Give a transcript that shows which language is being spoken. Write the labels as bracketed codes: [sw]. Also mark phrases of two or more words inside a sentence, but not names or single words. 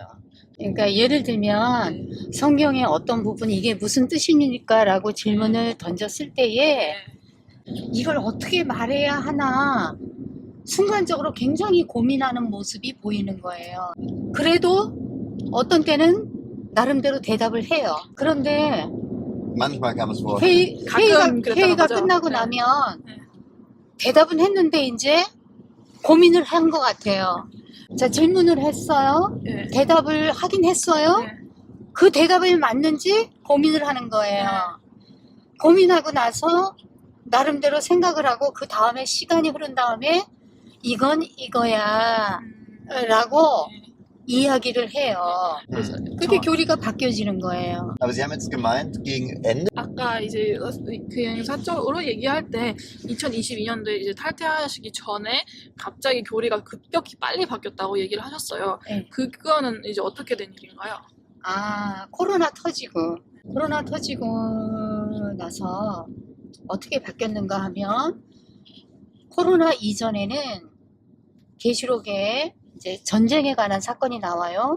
[ko] 그러니까 예를 들면 성경의 어떤 부분, 이게 무슨 뜻입니까? 라고 질문을 던졌을 때에 이걸 어떻게 말해야 하나 순간적으로 굉장히 고민하는 모습이 보이는 거예요. 그래도 어떤 때는 나름대로 대답을 해요. 그런데 [de] Manchmal kam es vor. [ko] 회의가 끝나고 나면 대답은 했는데 이제 고민을 한 것 같아요. 자, 질문을 했어요. 대답을 하긴 했어요. 그 대답이 맞는지 고민을 하는 거예요. 고민하고 나서 나름대로 생각을 하고, 그 다음에 시간이 흐른 다음에 이건 이거야 라고 이야기를 해요. 그렇게 교리가 바뀌어지는 거예요. [de] Aber Sie haben jetzt gemeint, gegen Ende. [ko] 아까 이제 그냥 사적으로 얘기할 때 2022년도에 이제 탈퇴하시기 전에 갑자기 교리가 급격히 빨리 바뀌었다고 얘기를 하셨어요. 네. 그거는 이제 어떻게 된 일인가요? 코로나 터지고 나서 어떻게 바뀌었는가 하면, 코로나 이전에는 계시록에 이제 전쟁에 관한 사건이 나와요.